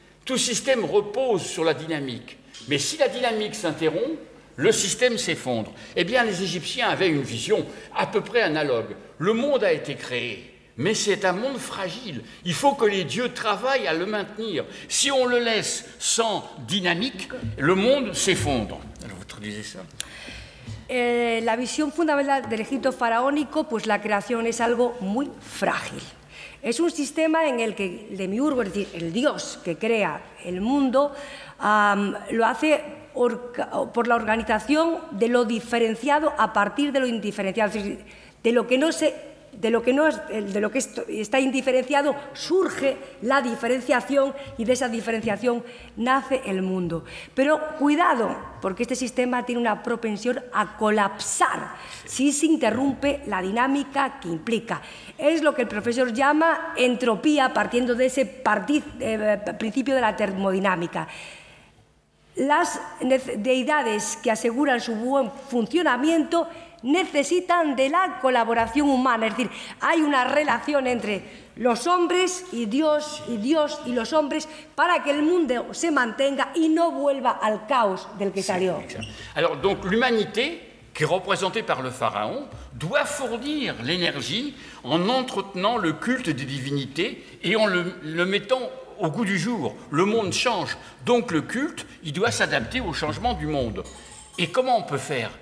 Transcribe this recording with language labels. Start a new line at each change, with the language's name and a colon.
French: Tout système repose sur la dynamique. Mais si la dynamique s'interrompt, le système s'effondre. Eh bien, les Égyptiens avaient une vision à peu près analogue. Le monde a été créé. Mais c'est un monde fragile. Il faut que les dieux travaillent à le maintenir. Si on le laisse sans dynamique, le monde s'effondre. Alors vous traduisez ça.
Spanish: La visión fundamental del Egipto faraónico, pues la creación es algo muy frágil. Es un sistema en el que el demiurgo, es decir, el dios que crea el mundo, lo hace por la organización de lo diferenciado a partir de lo indiferenciado, es decir, de lo que está indiferenciado surge la diferenciación y de esa diferenciación nace el mundo. Pero cuidado, porque este sistema tiene una propensión a colapsar si se interrumpe la dinámica que implica. Es lo que el profesor llama entropía, partiendo de ese principio de la termodinámica. Las deidades que aseguran su buen funcionamiento necesitan de la colaboración humana, es decir, hay una relación entre los hombres y Dios y los hombres para que el mundo se mantenga y no vuelva al caos del que salió.
French: Alors donc l'humanité, qui est représentée par le pharaon, doit fournir l'énergie en entretenant le culte des divinités et en le mettant au goût du jour. Le monde change, donc le culte, il doit s'adapter au changement du monde. Et comment on peut faire?